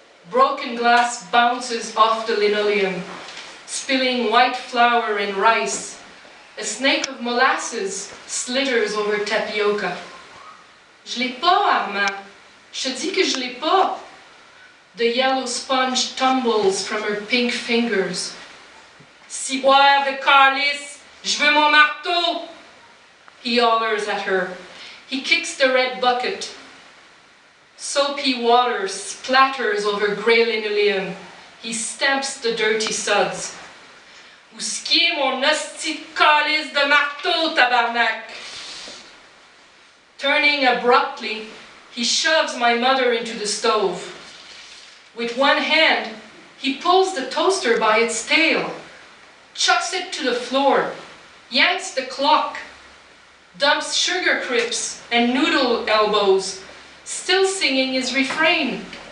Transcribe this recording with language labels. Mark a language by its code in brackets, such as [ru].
[en] Broken glass bounces off the linoleum, spilling white flour and rice. A snake of molasses slitters over tapioca. [fr] Je l'ai pas, Armand. Je te dis que je l'ai pas. [en] The yellow sponge tumbles from her pink fingers. [fr] Ciboire de calice, je veux mon marteau! [en] He hollers at her. He kicks the red bucket. Soapy water splatters over grey linoleum. He stamps the dirty suds. [fr] Où est-ce qu'est mon hostie de calice de marteau, tabarnak? [en] Turning abruptly, he shoves my mother into the stove. With one hand, he pulls the toaster by its tail, chucks it to the floor, yanks the clock, dumps sugar crisps and noodle elbows, still singing his refrain.